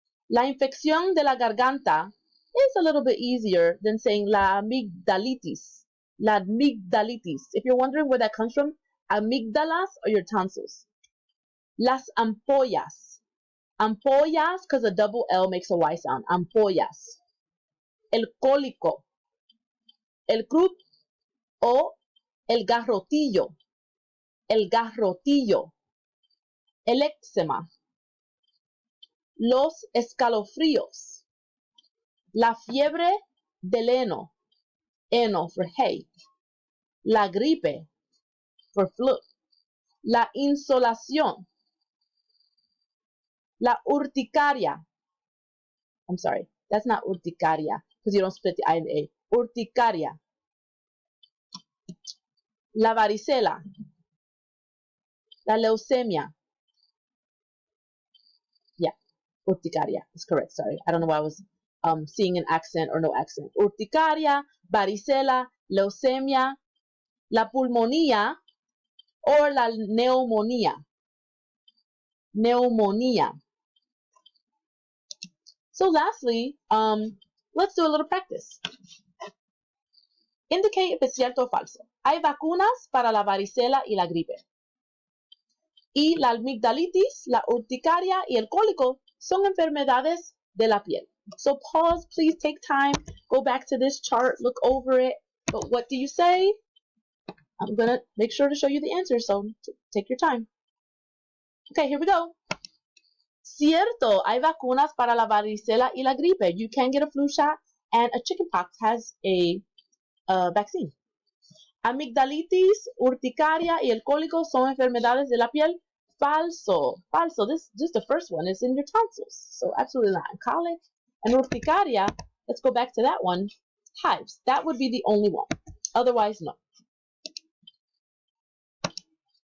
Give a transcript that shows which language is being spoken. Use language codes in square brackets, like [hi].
[es] La infección de la garganta [en] is a little bit easier than saying la amigdalitis. La amigdalitis. If you're wondering where that comes from, amygdalas are your tonsils. Las ampollas. Ampollas, because a double L makes a Y sound. [es] Ampollas. El cólico. El croup o el garrotillo. El garrotillo. El eczema. Los escalofríos. La fiebre del heno. Heno for hay. La gripe for flu. La insolación. La urticaria. [en] I'm sorry, that's not urticaria because you don't split the I and the A. Urticaria. [es] La varicela. La leucemia. [en] Yeah, urticaria is correct. Sorry, I don't know why I was seeing an accent or no accent. [es] Urticaria, varicela, leucemia, la pulmonía, or la neumonía. Neumonía. [en] So lastly, let's do a little practice. Indicate if it's [es] cierto o falso. Hay vacunas para la varicela y la gripe. Y la amigdalitis, la urticaria y el cólico son enfermedades de la piel. [en] So pause, please take time, go back to this chart, look over it. But what do you say? I'm going to make sure to show you the answer, so take your time. Okay, here we go. [es] Cierto, hay vacunas para la varicela y la gripe. [en] You can get a flu shot, and a chickenpox has a vaccine. [es] Amigdalitis, urticaria y el cólico son enfermedades de la piel. Falso. Falso. [en] This just the first one is in your tonsils. So absolutely not. Colic and urticaria, let's go back to that one. Hives. That would be the only one. Otherwise, no. All right. So we conjugated some stem changing verbs,